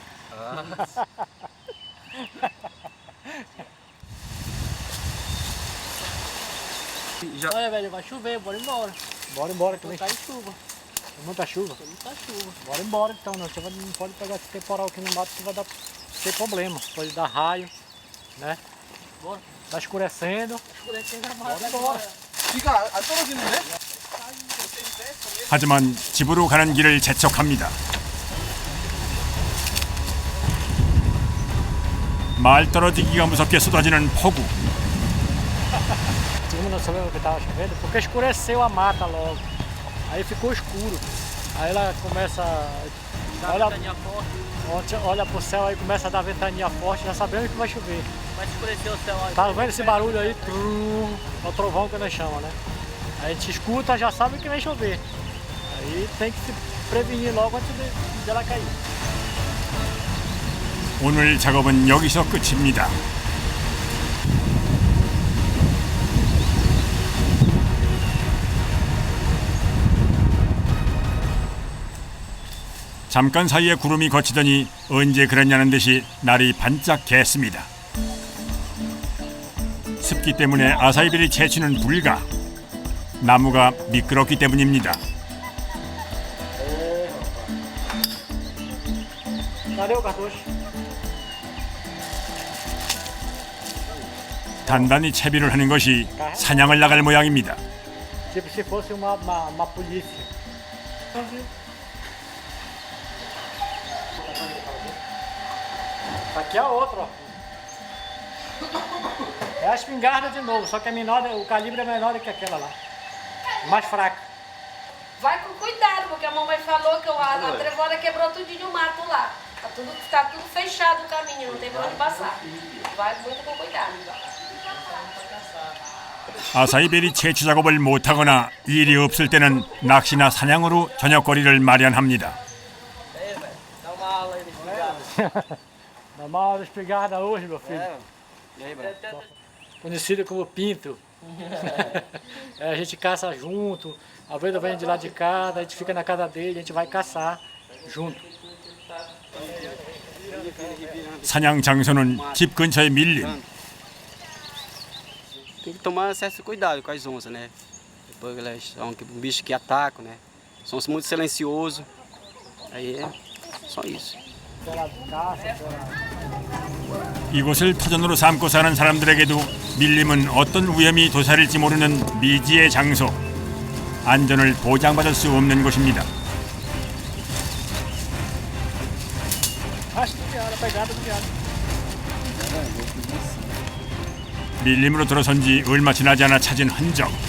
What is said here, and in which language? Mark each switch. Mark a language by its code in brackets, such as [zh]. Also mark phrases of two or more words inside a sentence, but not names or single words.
[pt] Olha, velho, vai chover, bora embora. Bora embora também. Tá em chuva. Tem muita chuva. Tá chuva. Bora embora então, não. Você não pode pegar esse temporal aqui no mato que vai ter problema. Pode dar raio, né? Bora. Tá escurecendo. Escurecendo a Bora embora. [ko] 비가 안 떨어지는데? 하지만 집으로 가는 길을 재촉합니다. 말 떨어지기가 무섭게 쏟아지는 폭우. [pt] Segundo não sabemos que estava chovendo, porque escureceu a mata logo. Aí ficou escuro. Aí ela começa. Olha pro céu aí, começa a dar ventania forte, já sabemos que vai chover. Vai escurecer o céu aí. Tá vendo esse barulho aí? Trum, é o trovão que nós chamamos, né? A gente escuta, já sabe que vai chover. Aí tem que se prevenir logo antes dela cair. [ko] 오늘 작업은 여기서 끝입니다. 잠깐 사이에 구름이 걷히더니 언제 그랬냐는 듯이 날이 반짝 갰습니다. 습기 때문에 아사이베리 채취는 불가. 나무가 미끄럽기 때문입니다. [pt] Cadê o cartucho? [ko] 단단히 채비를 하는 것이 사냥을 나갈 모양입니다. [pt] Tipo se fosse uma polícia. Aqui é outra, ó. É a espingarda de novo, só que é menor, o calibre é menor do que aquela lá. Mais fraca. Vai com cuidado, porque a mamãe falou que a trevona quebrou tudinho o mato lá. Tá tudo fechado o caminho, não tem pra onde passar. Vai muito com cuidado. [ko] 아사이베리 채취 작업을 못하거나 일이 없을 때는 낚시나 사냥으로 저녁거리를 마련합니다. [pt] Dá uma aula aí de espingarda. Dá uma aula de espingarda hoje, meu filho. E aí, Bruno? Conhecido como pinto. A gente caça junto. Às vezes vem de lá de casa, a gente fica na casa dele, a gente vai caçar junto. [ko] 사냥 장소는 집 근처의 밀림. [pt] Tem que tomar certo cuidado com as onças, né? Depois elas são um bicho que atacam, né? São muito silenciosos. Aí é só isso. [ko] 이곳을 터전으로 삼고 사는 사람들에게도 밀림은 어떤 위험이 도사릴지 모르는 미지의 장소. 안전을 보장받을 수 없는 곳입니다. 밀림으로 들어선 지 얼마 지나지 않아 찾은 흔적.